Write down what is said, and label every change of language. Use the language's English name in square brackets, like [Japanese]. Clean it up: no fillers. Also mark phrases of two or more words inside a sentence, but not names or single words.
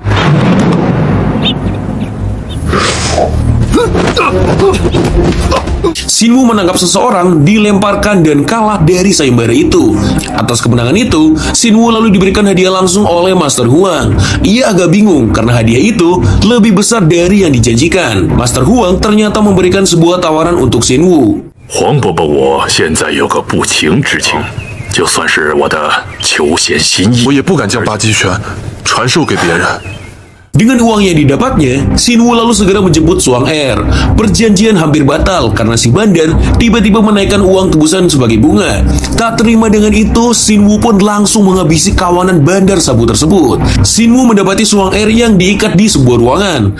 [Indonesian] Shinwu menangkap seseorang, dilemparkan dan kalah dari sayembara itu. Atas kemenangan itu, Shinwu lalu diberikan hadiah langsung oleh Master Huang. Ia agak bingung karena hadiah itu lebih besar dari yang dijanjikan. Master Huang ternyata memberikan sebuah tawaran untuk Shinwu. [Chinese] 黄伯伯，我现在有个不情之请，就算是我的求贤心意。我也不敢将八极拳传授给别人。 [Indonesian] Dengan uang yang didapatnya, Shinwu lalu segera menjemput Suang Er. Perjanjian hampir batal karena si bandar tiba-tiba menaikkan uang tebusan sebagai bunga. Tak terima dengan itu, Shinwu pun langsung menghabisi kawanan bandar sabu tersebut. Shinwu mendapati Suang Er yang diikat di sebuah ruangan.